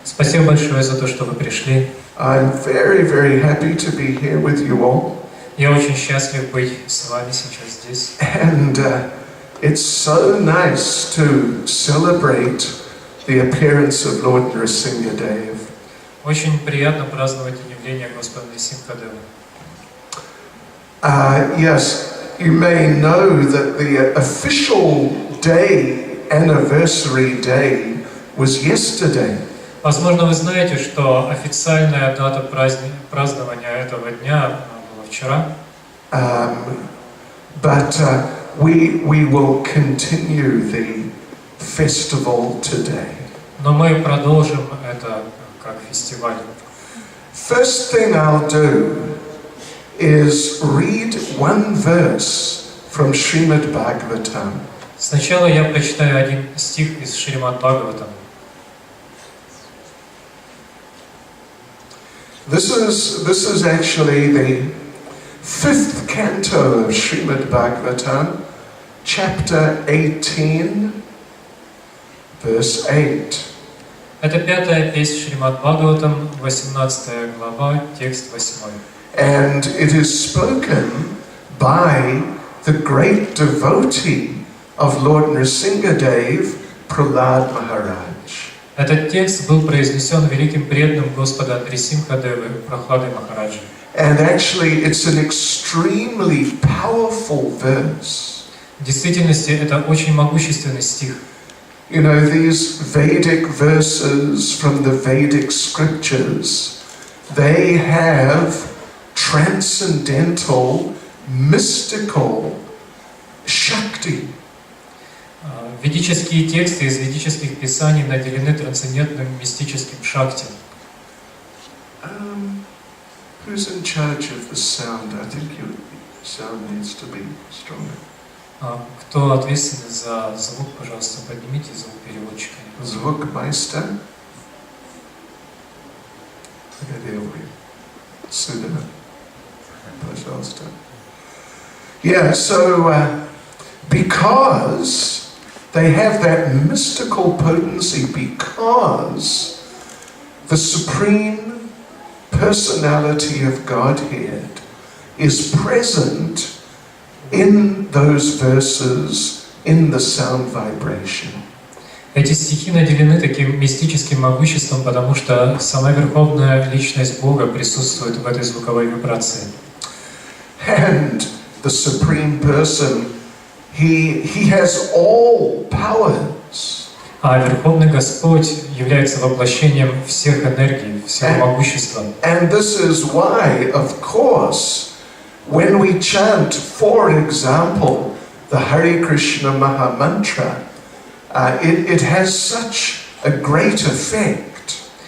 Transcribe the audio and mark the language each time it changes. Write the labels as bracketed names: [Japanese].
[Russian] Спасибо большое за то, что вы пришли. [English] I'm very, very happy to be here with you all. [Russian] Я очень счастлив быть с вами сейчас здесь. [English] And it's so nice to celebrate the appearance of Lord Nrsimhadeva. [Russian] Очень приятно праздновать явление Господа Нрисимхадева. [English] Yes, you may know that the official day, anniversary day, was yesterday. [Russian] Возможно, вы знаете, что официальная дата празднования этого дня была вчера. [English] But we will continue the festival today. [Russian] Но мы продолжим это как фестиваль. [English] First thing I'll do is read one verse from Srimad Bhagavatam. [Russian] Сначала я прочитаю один стих из Шримад Бхагаватам. [English] This is actually the 5th canto of Srimad Bhagavatam, chapter 18, verse 8. [Russian] Это пятая песнь Шримад Бхагаватам, 18 глава, текст 8. [English] And it is spoken by the great devotee of Lord Nrsimhadeva, Prahlad Maharaj. [Russian] Этот текст был произнесен великим преданным Господа Нрисимхадевы, Прахладой Махараджи. [English] And actually it's an extremely powerful verse. [Russian] В действительности это очень могущественный стих. [English] You know, these Vedic verses from the Vedic scriptures, they have transcendental, mystical Shakti. [Russian] Ведические тексты из ведических писаний наделены трансцендентным мистическим шакти. [English] Who's in charge of the sound? I think your sound needs to be stronger. [Russian] Кто ответственен за звук, пожалуйста, поднимите звук переводчика. Звукмайстер? Где вы? Сюда. Пожалуйста. [English] Yeah, so because they have that mystical potency, because the Supreme Personality of Godhead is present in those verses, in the sound vibration. [Russian] Эти стихи наделены таким мистическим могуществом, потому что сама Верховная Личность Бога присутствует в этой звуковой вибрации. [English] And the Supreme Person, He has all powers. [Russian] А Верховный Господь является воплощением всех энергий, всего могущества. [English] And this is why, of course, when we chant, for example, the Hare Krishna Maha Mantra, it has such a great effect.